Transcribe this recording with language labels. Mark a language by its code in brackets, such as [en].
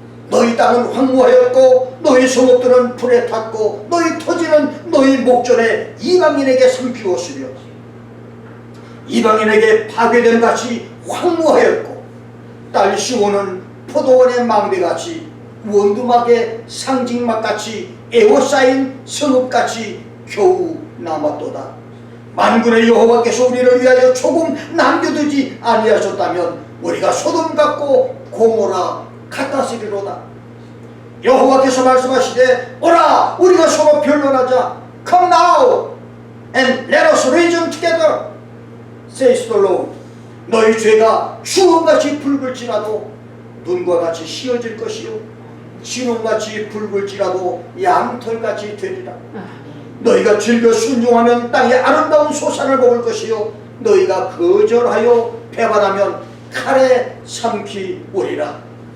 [ko] 너희 땅은 황무하였고 너희 성읍들은 불에 탔고 너희 토지는 너희 목전에 이방인에게 삼키웠으며 이방인에게 파괴된 같이 황무하였고 딸 시온은 포도원의 망대같이 원두막의 상징막같이 에워싸인 성읍같이 겨우 남았도다. 만군의 여호와께서 우리를 위하여 조금 남겨두지 아니하셨다면 우리가 소돔 같고 고모라 같았으리로다. 여호와께서 말씀하시되 오라 우리가 서로 변론하자. [en] Come now and let us reason together, says the Lord. [ko] 너희 죄가 주홍같이 붉을지라도 눈과 같이 씌어질 것이요 진홍같이 붉을지라도 양털같이 되리라. 너희가 즐겨 순종하면 땅의 아름다운 소산을 먹을 것이요 너희가 거절하여 배반하면 칼에 삼키오리라.